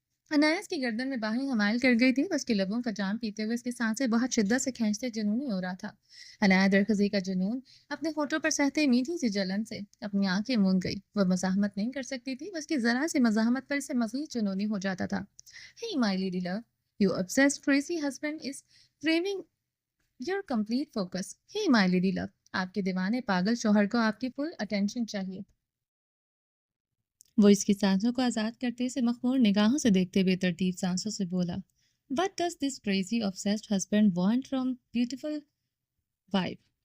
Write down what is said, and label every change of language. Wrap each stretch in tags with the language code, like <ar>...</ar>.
<hi>अनायास की गर्दन में बाहें हमायल कर गई थी। उसके लबों का जाम पीते हुए इसकी सांसें बहुत शिद्दत से खींचते जुनूनी हो रहा था। अनाया दरखजी का जुनून अपने होठों पर सहते मीठी सी जलन से अपनी आंखें मूंद गई। वह मज़ाहमत नहीं कर सकती थी। उसकी जरा सी मज़ाहमत पर इसे मज़ीद जुनूनी हो जाता था।</hi> <en>Hey my lady love, your obsessed crazy husband is craving your complete focus. Hey my lady love,</en> <hi>आपके दीवाने पागल शौहर को आपकी फुल अटेंशन चाहिए। वो इसकी सांसों को आजाद करते से मखमूर निगाहों से देखते बेतरतीब सांसों से बोला,</hi> <en>What does this crazy obsessed husband want from beautiful wife?</en>